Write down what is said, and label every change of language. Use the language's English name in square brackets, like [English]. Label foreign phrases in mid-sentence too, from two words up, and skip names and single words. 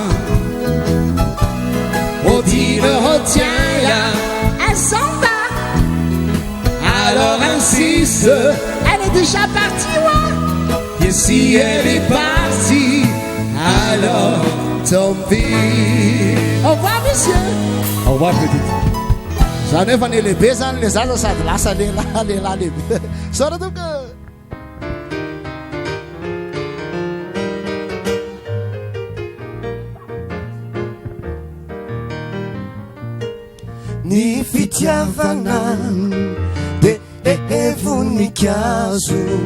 [French] Oh, dis, le retiens là. Elle s'en va. Alors insiste. Elle est déjà partie, ouais. Et si elle est partie, alors tant pis. Au revoir, monsieur. Au revoir, petite. [Malagasy] Zany efa ny lehibe zany le zaza sady lasa lehilahy lehibe. Sora donc. Ny fitiavana de voninkazo